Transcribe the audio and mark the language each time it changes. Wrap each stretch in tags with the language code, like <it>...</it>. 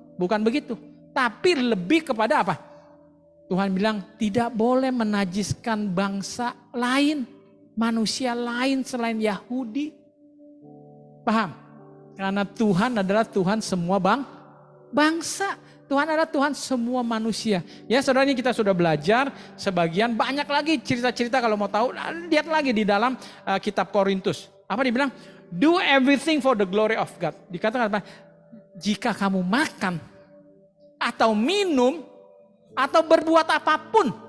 <id>Bukan begitu. Tapi lebih kepada apa? Tuhan bilang tidak boleh menajiskan bangsa lain, manusia lain selain Yahudi. Paham? Karena Tuhan adalah Tuhan semua bangsa. Tuhan adalah Tuhan semua manusia. Ya saudara, ini kita sudah belajar sebagian, banyak lagi cerita-cerita kalau mau tahu. Lihat lagi di dalam kitab Korintus. Apa dibilang?</id> <en>Do everything for the glory of God.</en> <id>Dikatakan apa? Jika kamu makan atau minum atau berbuat apapun.</id>